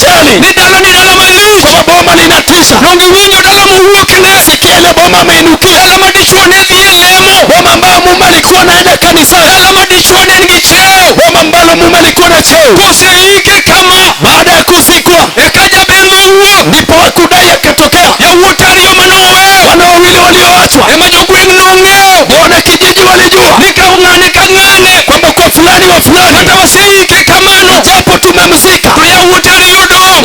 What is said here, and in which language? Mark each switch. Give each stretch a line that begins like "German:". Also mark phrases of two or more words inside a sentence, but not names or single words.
Swahili: gani?
Luo (Kenya and Tanzania): Ni dala malich.
Swahili: Kwa boma linatisha.
Luo (Kenya and Tanzania): Donge winjo dala mowuokne.
Swahili: Sikia ile boma ameinukia.
Luo (Kenya and Tanzania): Dala madichuo ne dhi e lemo.
Swahili: Boma ambayo mume alikuwa anaenda kanisani.
Luo (Kenya and Tanzania): Dala madichuo ne nigi cheo.
Swahili: Boma ambalo mume alikuwa na cheo.
Luo (Kenya and Tanzania): Koseike kama.
Swahili: Baada ya kuzikwa,
Luo (Kenya and Tanzania): Eka jaber nowuok.
Swahili: ndipo wakudai akatokea.
Luo (Kenya and Tanzania): Yawuot ariyo manoweyo.
Swahili: Wana wawili walioachwa.
Luo (Kenya and Tanzania): Ema jogweng' nong'eyo.
Swahili: Ndio wanakijiji walijua
Luo (Kenya and Tanzania): Ni ka ng'ane ka ng'ane.
Swahili: kwamba kwa fulani wa fulani,
Luo (Kenya and Tanzania): Kata waseike kamano.
Swahili: japo tumemzika,
Luo (Kenya and Tanzania): To yawuot ariyo dong'.